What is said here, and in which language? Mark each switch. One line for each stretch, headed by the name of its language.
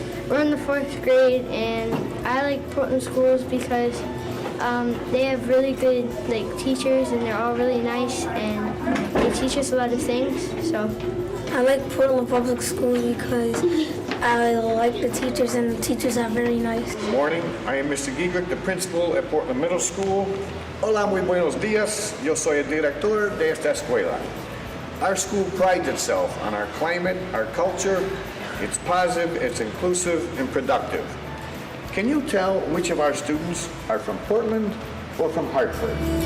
English: We're in the 4th grade, and I like Portland schools because they have really good teachers, and they're all really nice, and they teach us a lot of things. So I like Portland Public Schools because I like the teachers, and the teachers are very nice. Good morning. I am Mr. Giegler, the principal at Portland Middle School.
Spanish: Hola, muy buenos días. Yo soy el director de esta escuela.
English: Our school prides itself on our climate, our culture. It's positive, it's inclusive, and productive. Can you tell which of our students are from Portland or from Hartford?